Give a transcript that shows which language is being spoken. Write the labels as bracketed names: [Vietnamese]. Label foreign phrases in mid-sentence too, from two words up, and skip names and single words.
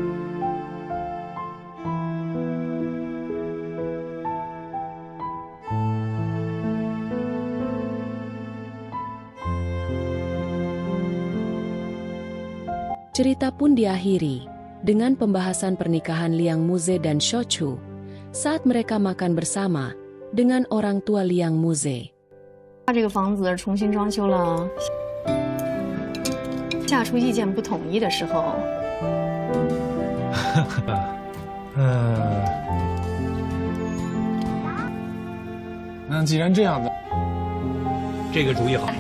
[Indonesian] Cerita pun diakhiri dengan pembahasan pernikahan Liang Muze dan Seochu saat mereka makan bersama dengan orang tua Liang Muze. [Chinese] 这个房子重新装修了，嫁出意见不统一的时候。那既然这样的，这个主意好。